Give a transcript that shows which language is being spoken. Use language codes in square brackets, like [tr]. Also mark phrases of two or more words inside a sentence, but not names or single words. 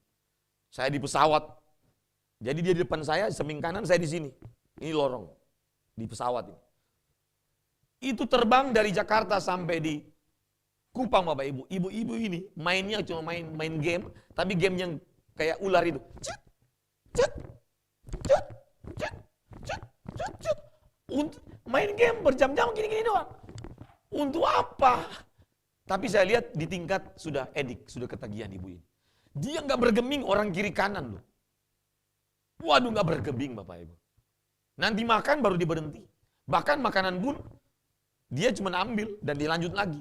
[id] Saya di pesawat. Jadi dia di depan saya, samping kanan saya di sini. Ini lorong di pesawat ini. Itu terbang dari Jakarta sampai di Kupang Bapak Ibu. Ibu-ibu ini mainnya cuma main game, tapi game yang kayak ular itu. Cet, cet, cet, cet, cet, cet, cet. Main game berjam-jam gini-gini doang. Untuk apa? Tapi saya lihat di tingkat sudah edik, sudah ketagihan ibu ini. Dia nggak bergeming orang kiri kanan loh. Waduh, nggak bergeming Bapak Ibu. Nanti makan baru dia berhenti. Bahkan makanan pun dia cuma ambil dan dilanjut lagi.